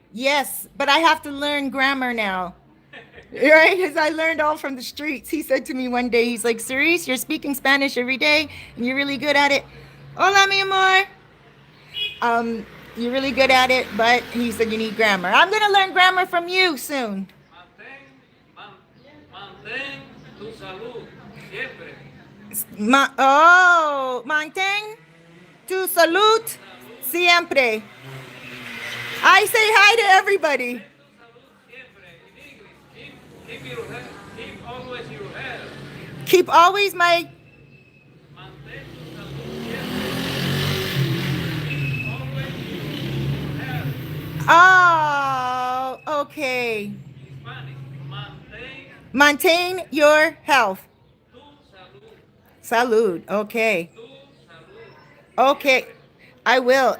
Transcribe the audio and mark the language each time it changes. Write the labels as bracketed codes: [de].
[en] Yes, but I have to learn grammar now. Right? Because I learned all from the streets. He said to me one day, he's like, Cerise, you're speaking Spanish every day and you're really good at it. [es] Hola, mi amor. [en] Um, you're really good at it, but he said you need grammar. I'm going to learn grammar from you soon. [es] Mantén tu salud siempre. Mantén tu salud siempre. [en] I say hi to everybody. [es] Mantén tu salud siempre. [en] In English, keep your health, keep always your health. Keep always my. [es] Mantén tu salud siempre. [en] Keep always your health. Oh, okay. In Spanish, mantén Maintain your health. [es] tu salud. Salud. Okay. Tu salud. [en] Okay. [es] Siempre. [en] I will.